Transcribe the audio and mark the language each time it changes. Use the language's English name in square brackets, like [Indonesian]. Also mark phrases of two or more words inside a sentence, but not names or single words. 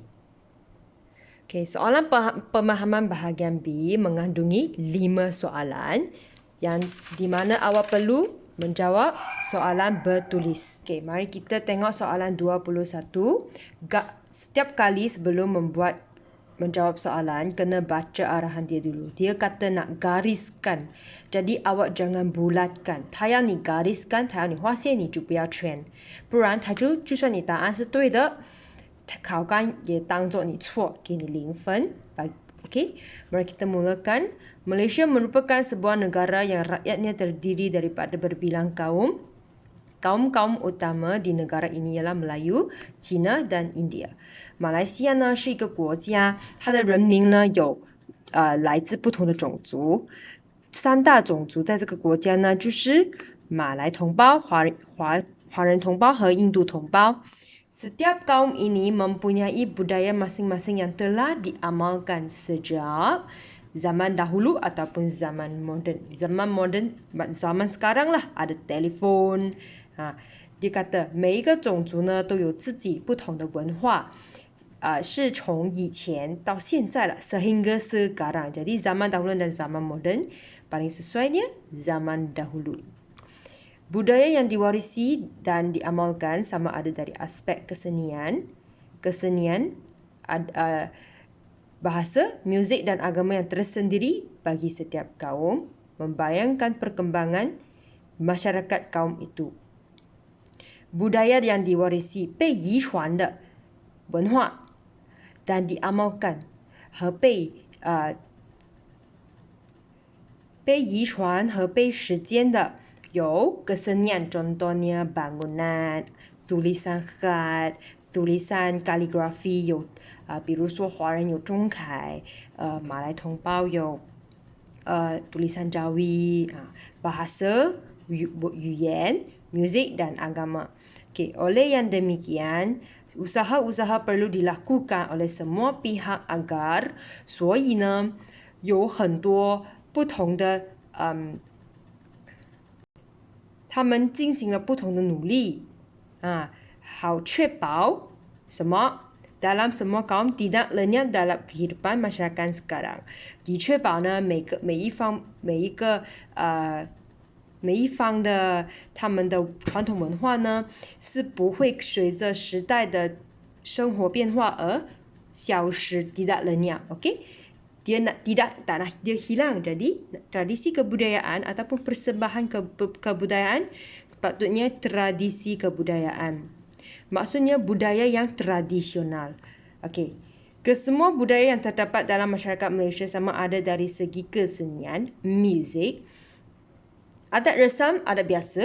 [Malay] Okey, soalan pemahaman bahagian B mengandungi 5 soalan yang di mana awak perlu menjawab soalan bertulis. Okey, mari kita tengok soalan 21. Setiap kali sebelum menjawab soalan, kena baca arahan dia dulu. Dia kata nak gariskan. Jadi awak jangan bulatkan. [Chinese] 他要你 gariskan, 他要你画线，你就不要圈。不然就算你答案是对的，考官也当作你错，给你0 分。 [Malay] Okey, mari kita mulakan. Malaysia merupakan sebuah negara yang rakyatnya terdiri daripada berbilang kaum. Kaum-kaum utama di negara ini ialah Melayu, Cina dan India. [Chinese] 马来西亚呢是一个国家，它的人民呢有来自不同的种族。三大种族在这个国家呢就是马来同胞、华人同胞和印度同胞。 [Malay] Setiap kaum ini mempunyai budaya masing-masing yang telah diamalkan sejak zaman dahulu ataupun zaman moden. Zaman sekarang lah ada telefon. dia kata [Chinese] 每一个种族呢都有自己不同的文化。是从以前到现在了 [Malay] sehingga sekarang. Jadi zaman dahulu dan zaman moden paling sesuainya zaman dahulu. Budaya yang diwarisi dan diamalkan sama ada dari aspek kesenian, bahasa, muzik dan agama yang tersendiri bagi setiap kaum, membayangkan perkembangan masyarakat kaum itu. Budaya yang diwarisi [Chinese] 被遗传的文化 [Malay] dan diamalkan [Chinese] 和被遗传和被实践的有 [Malay] kesenian, contohnya bangunan, tulisan khat, tulisan kaligrafi [Chinese] 有比如说华人有钟凯，马来同胞有 [Malay] tulisan Jawi, bahasa, [Chinese] 语言, [Malay] muzik dan agama. Okay, oleh yang demikian, usaha-usaha perlu dilakukan oleh semua pihak agar [Chinese] 所以呢有很多不同的他们进行了不同的努力好确保什么 [Malay] dalam semua kaum tidak lenyap dalam kehidupan masyarakat sekarang. [Chinese] 以确保呢每一方的他们的传统文化呢是不会随着时代的生活变化而消失 [Malay] tidak lenyap. Okey, dia tak nak dia hilang. Jadi tradisi kebudayaan ataupun persembahan kebudayaan sepatutnya tradisi kebudayaan. Maksudnya budaya yang tradisional. Okey, kesemua budaya yang terdapat dalam masyarakat Malaysia sama ada dari segi kesenian, muzik, adat resam, adat biasa.